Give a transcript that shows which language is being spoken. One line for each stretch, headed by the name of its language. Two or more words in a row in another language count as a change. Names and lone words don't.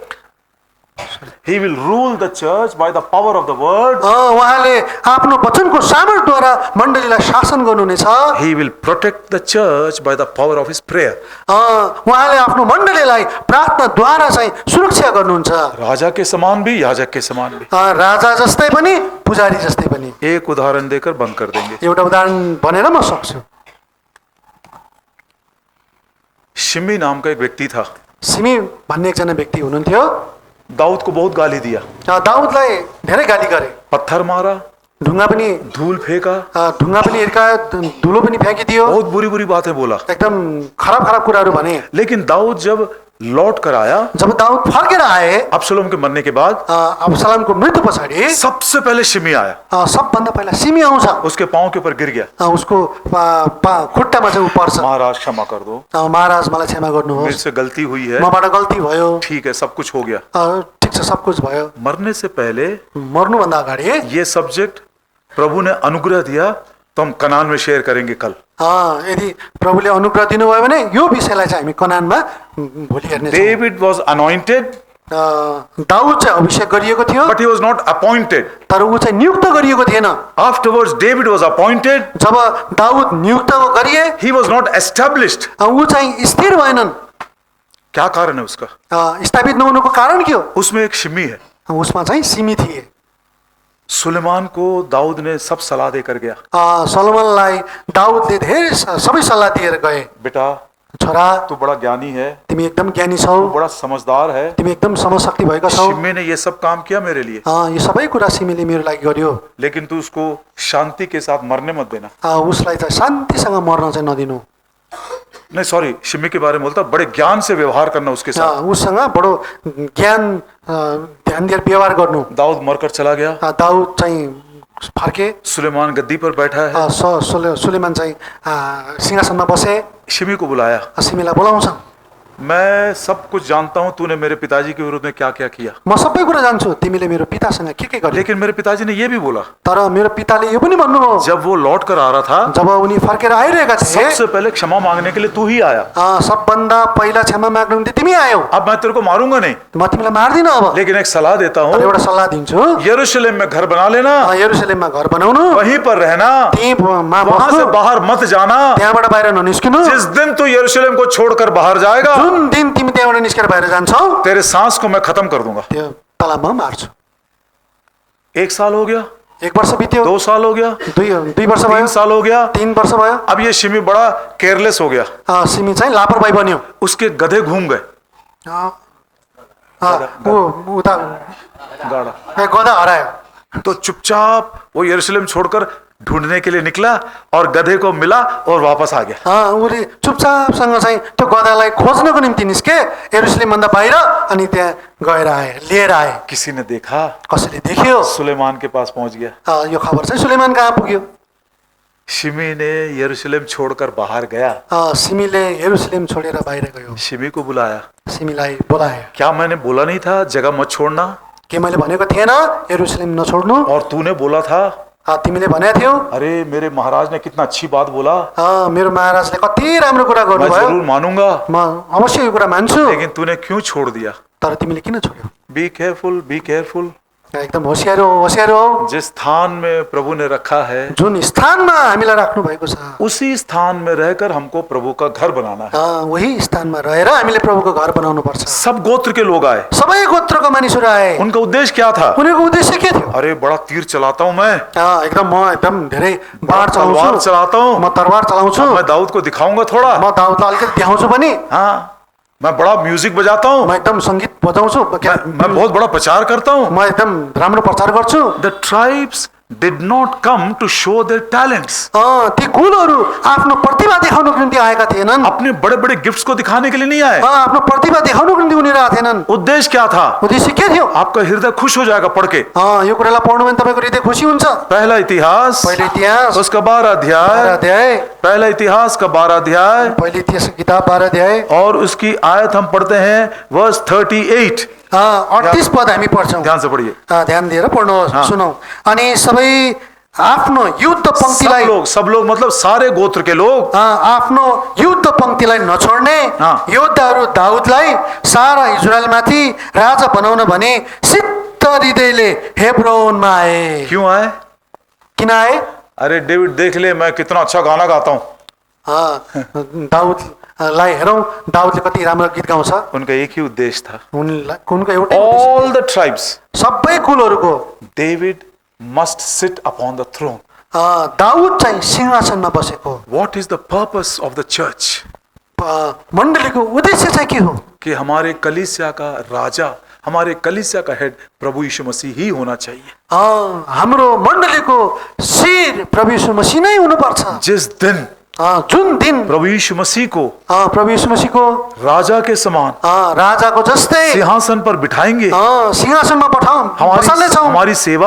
English: He will rule the church by the power of the word.
Nepali: उहाँले आफ्नो वचनको सामर्थ्यद्वारा मण्डलीलाई शासन गर्नुहुनेछ।
English: He will protect the church by the power of his prayer.
Nepali: उहाँले आफ्नो मण्डलीलाई प्रार्थनाद्वारा चाहिँ सुरक्षा गर्नुहुन्छ।
Hindi: राजा के समान भी, याजक के समान भी।
Nepali: राजा जस्तै पनि पुजारी जस्तै पनि।
Hindi: एक उदाहरण देकर बंद कर देंगे।
Nepali: एउटा उदाहरण भनेर म सक्छु।
Hindi: शिमी नाम का एक व्यक्ति था।
Nepali: सिमी भन्ने एकजना व्यक्ति हुनुहुन्थ्यो।
Hindi: दाऊद को बहुत गाली दिया,
Nepali: दाउदलाई धेरै गाली गरे,
Hindi: पत्थर मारा,
Nepali: ढुङ्गा पनि
Hindi: धूल फेंका,
Nepali: ढुङ्गा पनि हिर्कायो, धुलो पनि फ्याँकिदियो,
Hindi: बहुत बुरी बुरी बातें बोला।
Nepali: एकदम खराब खराब कुराहरू भने।
Hindi: लेकिन दाऊद जब लौट कर आया,
Nepali: जब दाउद फर्केर आए
Hindi: अब्सलोम के मरने के बाद,
Nepali: अब्सलोमको मृत्यु पछाडि
Hindi: सबसे पहले शिमी आया,
Nepali: सबभन्दा पहिला सिमी आउँछ।
Hindi: उसके पांव के ऊपर गिर गया,
Nepali: उसको खुट्टामा चाहिँ ऊ पर्छ।
Hindi: महाराज क्षमा कर दो,
Nepali: महाराज मलाई क्षमा
Hindi: मेरे
Nepali: गर्नुहोस्,
Hindi: से गलती हुई है,
Nepali: मबाट गल्ती भयो,
Hindi: ठीक है, सब कुछ हो गया।
Nepali: ठिक छ, सब कुछ भयो।
Hindi: मरने से पहले
Nepali: मर्नुभन्दा अगाडि
Hindi: ये सब्जेक्ट प्रभु ने अनुग्रह दिया तो हम कनान में शेयर करेंगे कल।
Nepali: यदि प्रभुले अनुग्रह दिनुभयो भने यो विषयलाई चाहिँ हामी कनानमा भोलि हेर्नेछौँ।
English: David was anointed,
Nepali: दाउद चाहिँ अभिषेक गरिएको थियो,
English: But he was not appointed.
Nepali: तर ऊ चाहिँ नियुक्त गरिएको थिएन।
English: Afterwards David was appointed,
Nepali: जब दाउद नियुक्त गरिए
English: He was not established.
Nepali: ऊ चाहिँ स्थिर भएनन्।
Hindi: क्या कारण है उसका?
Nepali: स्थापित नहुनुको कारण के हो?
Hindi: उसमें एक शिमी है।
Nepali: उसमा चाहिँ सिमी थिए।
Hindi: सुलेमान को दाऊद ने सब सलाह देकर गया,
Nepali: सलोमनलाई दाउदले धेरै सबै सल्लाह दिएर गए।
Hindi: बेटा
Nepali: छोरा,
Hindi: तू बड़ा ज्ञानी है,
Nepali: तिमी एकदम ज्ञानी छौ,
Hindi: बड़ा समझदार है,
Nepali: तिमी एकदम समझशक्ति भएका छौ।
Hindi: शिमी ने ये सब काम किया मेरे लिए,
Nepali: यो सबै कुरा सिमीले मेरो लागि गर्यो,
Hindi: लेकिन तू उसको शांति के साथ मरने मत देना।
Nepali: उसलाई चाहिँ शान्तिसँग मर्न चाहिँ नदिनु।
Hindi: नहीं सॉरी, शिमी के बारे में बोलता, बड़े ज्ञान से व्यवहार करना उसके साथ।
Nepali: उसँग बडो ज्ञान ध्यान दिएर व्यवहार गर्नु।
Hindi: दाऊद मरकर चला गया,
Nepali: दाउद चाहिँ फर्के,
Hindi: सुलेमान गद्दी पर बैठा है,
Nepali: सुलेमान चाहिँ सिंहासनमा बसे।
Hindi: शिमी को बुलाया,
Nepali: सिमीलाई बोलाउँछ।
Hindi: मैं सब कुछ जानता हूँ तूने मेरे पिताजी के विरुद्ध में क्या क्या किया,
Nepali: म सबै कुरा जान्छु, तिमीले मेरो पितासँग के गर्यो।
Hindi: लेकिन मेरे पिताजी ने ये भी बोला,
Nepali: तर मेरो पिताले यो पनि भन्नुभयो,
Hindi: जब वो लौट कर आ रहा था,
Nepali: जब उनी फर्केर आइरहेका थिए,
Hindi: सबसे पहले क्षमा मांगने के लिए तू ही आया।
Nepali: सबभन्दा पहिला क्षमा माग्नु निम्ति तिमी आयौ।
Hindi: अब मैं तेरे को मारूंगा नहीं,
Nepali: म तिमीलाई मार्दिन। अब
Hindi: लेकिन एक सलाह देता हूँ,
Nepali: एउटा सल्लाह दिन्छु,
Hindi: यरूशलेम में घर बना लेना,
Nepali: यरूशलेममा घर बनाउनु,
Hindi: वहीं पर रहना, वहां से बाहर मत जाना।
Nepali: त्यहाँबाट बाहिर ननिस्किनु।
Hindi: जिस दिन तू यरूशलेम को छोड़कर बाहर जाएगा,
Nepali: जुन दिन तिमी त्यहाँबाट निस्केर बाहिर जान्छौ,
Hindi: तेरे सांस को मैं खत्म कर दूंगा।
Nepali: त्यो तलाबमा मार्छु।
Hindi: 1 साल हो गया,
Nepali: 1 वर्ष बित्यो,
Hindi: 2 साल हो गया,
Nepali: 2 वर्ष भयो,
Hindi: 3 साल हो गया,
Nepali: 3 वर्ष भयो।
Hindi: अब ये शिमी बड़ा केयरलेस हो गया,
Nepali: सिमी चाहिँ लापरवाही बन्यो।
Hindi: उसके गधे घूम गए,
Nepali: उता
Hindi: गाड़ा,
Nepali: गधा हरायो।
Hindi: तो चुपचाप वो यरूशलेम छोड़कर ढूंढने के लिए निकला और गधे को मिला और वापस आ गया।
Nepali: उसले चुपचापसँग चाहिँ त्यो गधालाई खोज्नको निम्ति निस्के यरूशलेमभन्दा बाहिर, अनि त्यहाँ गएर आए, लिएर आए।
Hindi: किसी ने देखा,
Nepali: कसैले देख्यो,
Hindi: सुलेमान के पास पहुंच गया।
Nepali: यो खबर चाहिँ सुलेमान कहाँ पुग्यो।
Hindi: शिमी ने यरूशलेम छोड़कर बाहर गया,
Nepali: सिमीले यरूशलेम छोडेर बाहिर गयो।
Hindi: शिमी को बुलाया,
Nepali: सिमीलाई बोलायो।
Hindi: क्या मैंने बोला नहीं था जगह मत छोड़ना?
Nepali: के मैले भनेको थिएन यरूशलेम नछोड्नु?
Hindi: और तूने बोला था,
Nepali: तिमीले भनेको थियौ।
Hindi: अरे मेरे महाराज ने कितना अच्छी बात बोला,
Nepali: मेरो महाराजले कति राम्रो कुरा
Hindi: मैं
Nepali: गर्नुभयो,
Hindi: जरूर मानूंगा,
Nepali: म अवश्य यो कुरा मान्छु।
Hindi: लेकिन तूने क्यों छोड़ दिया?
Nepali: तर तिमीले किन छोड्यौ?
English: Be careful, be careful.
Nepali: एकदम होसियार हो।
Hindi: जिस स्थान में प्रभु ने रखा है
Nepali: जुन स्थानमा हामीलाई राख्नु भएको छ
Hindi: उसी स्थान में रहकर हमको प्रभु का घर बनाना है।
Nepali: वही स्थानमा रहेर हामीले प्रभुको घर बनाउनु पर्छ।
Hindi: सब गोत्र के लोग आए,
Nepali: सबै गोत्रको मानिसहरू आए।
Hindi: उनका उद्देश्य क्या था?
Nepali: उनीहरूको उद्देश्य के थियो?
Hindi: अरे बड़ा तीर चलाता हूं मैं,
Nepali: म एकदम धेरै बाण
Hindi: तलवार
Nepali: चलाउँछु,
Hindi: चलाता हूं,
Nepali: म तरवार चलाउँछु,
Hindi: मैं दाऊद को दिखाऊंगा थोड़ा,
Nepali: म दाउदलाई अलिकति देखाउँछु पनि,
Hindi: हाँ मैं बड़ा म्यूजिक बजाता हूं,
Nepali: म एकदम सङ्गीत बजाउँछु,
Hindi: मैं बहुत बड़ा प्रचार करता हूं।
Nepali: म एकदम राम्रो प्रचार गर्छु।
English: The tribes did not come to show their talents.
Nepali: ती कुलहरू आफ्नो प्रतिभा देखाउनको निम्ति आएका थिएनन्।
Hindi: अपने बड़े बड़े गिफ्ट्स को दिखाने के लिए नहीं आए।
Nepali: आफ्नो प्रतिभा देखाउनको निम्ति उनीहरू आएका थिएनन्।
Hindi: उद्देश्य क्या था?
Nepali: उद्देश्य के थियो?
Hindi: आपका हृदय खुश हो जाएगा पढ़ के।
Nepali: यो कुरालाई पढ्नु भने तपाईको हृदय खुसी हुन्छ।
Hindi: पहला इतिहास,
Nepali: पहिलो इतिहास
Hindi: उसका 12 अध्याय, पहला इतिहास का 12 अध्याय,
Nepali: पहिलो इतिहास की किताब 12 अध्याय
Hindi: और उसकी आयत हम पढ़ते हैं वर्स 38।
Nepali: 38 पद हामी पढ्छौँ।
Hindi: ध्यान से पढ़िए,
Nepali: ध्यान दिएर पढ्नुहोस्, सुनौ। अनि सबै आफ्नो युद्ध पंक्तिलाई,
Hindi: सब लोग मतलब सारे गोत्र के लोग
Nepali: आफ्नो युद्ध पंक्तिलाई नछोड्ने योद्धाहरू दाउदलाई सारा इजरायलमाथि राजा बनाउन भने सिद्ध हृदयले हेब्रोनमा आए।
Hindi: क्यों आए?
Nepali: किन आए?
Hindi: अरे डेविड देख ले मैं कितना अच्छा गाना गाता हूँ।
Nepali: दाउदलाई हेरौँ, दाउदले कति राम्रो गीत गाउँछ।
Hindi: उनका एक ही उद्देश्य था,
Nepali: उनको एउटै
English: All the tribes,
Nepali: सबै कुलहरूको
English: डेविड must sit upon the throne.
Nepali: दाउद चाहिँ सिंहासनमा बसेको।
English: What is the purpose of the church?
Nepali: मण्डलीको उद्देश्य चाहिँ के हो?
Hindi: कि हमारे कलीसिया का राजा, हमारे कलीसिया का हेड प्रभु यीशु मसीह ही होना चाहिए।
Nepali: हाम्रो मण्डलीको शिर प्रभु यीशु मसीह नै हुनुपर्छ।
Hindi: जिस दिन
Nepali: जुन दिन
Hindi: प्रभु यीशु मसीह को
Nepali: प्रभु यीशु मसीह को राजा
Hindi: के समान
Nepali: राजाको जस्तै
Hindi: सिंहासन पर बिठाएंगे,
Nepali: सिंहासनमा बसाल्नेछौँ,
Hindi: हमारी सेवा,